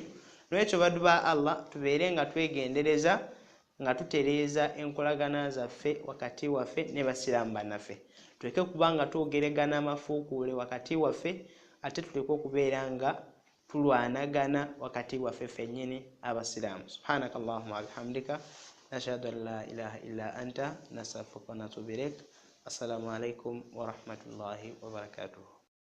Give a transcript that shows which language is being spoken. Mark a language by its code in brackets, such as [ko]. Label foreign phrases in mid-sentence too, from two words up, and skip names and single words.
[lg] N'ekyo baddu ba Allah tubeere nga twegendereza nga tutereeza enkolagana zaffe wakati waffe ne basiramu bannaffe, tuleke kubanga twogeregana amafuukule wakati waffe ate tuleke okubeera nga tulwanagana wakati waffe ffennyini abasiraamu. [ar] سبحانك اللهم وبحمدك نشهد أن لا إله إلا أنت نستغفرك ونتوب إليك. السلام عليكم ورحمة الله وبركاته.